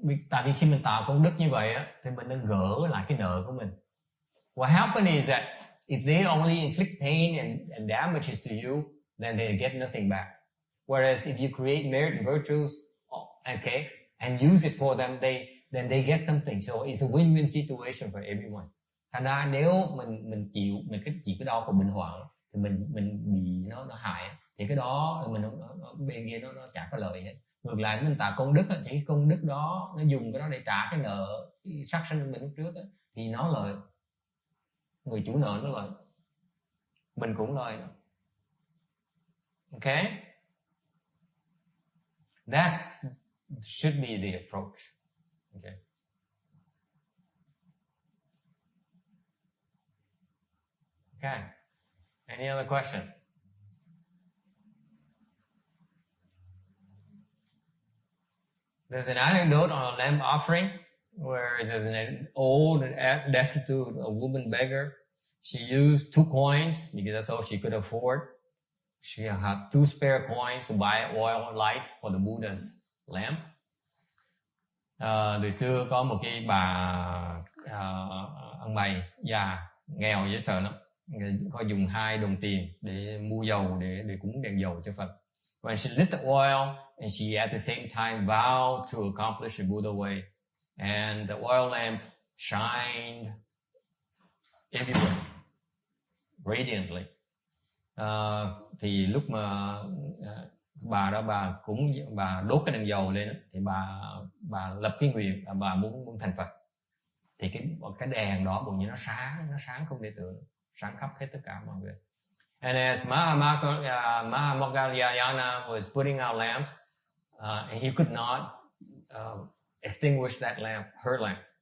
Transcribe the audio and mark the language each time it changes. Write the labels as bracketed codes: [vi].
[vi] Tại vì khi mình tạo công đức như vậy á, thì mình đang gỡ lại cái nợ của mình. [en] What happens is that if they only inflict pain and damages to you, then they get nothing back. Whereas if you create merit and virtues, okay, and use it for them, then they get something. So it's a win-win situation for everyone. [vi] Thành ra nếu mình chịu cái đau khổ bệnh hoạn thì mình bị nó hại, thì cái đó mình bên kia nó chả có lợi hết. Ngược lại mình tạo công đức thì cái công đức đó nó dùng cái đó để trả cái nợ sát sanh mình lúc trước đó, thì nó lợi. Người chủ nợ nó lợi, mình cũng lợi. [en] Okay, that should be the approach. Okay. Okay. Any other questions? There's an anecdote on a lamp offering where there's an old, destitute, a woman beggar. She used 2 coins because that's all she could afford. She had 2 spare coins to buy oil light for the Buddha's lamp. [vi] Từ xưa có một cái bà ông bày già nghèo dễ sợ lắm, có dùng 2 đồng tiền để mua dầu để cúng đèn dầu cho Phật. [en] When she lit the oil and she at the same time vowed to accomplish the Buddha way, and the oil lamp shined everywhere radiantly. [vi] Thì lúc mà bà đốt cái đèn dầu lên thì bà lập cái nguyện là bà muốn thành Phật. Thì cái đèn đó bỗng nhiên nó sáng không thể tưởng, sáng khắp hết tất cả mọi người. [en] And as Mahamoggallana was putting out lamps, and he could not extinguish that lamp, her lamp.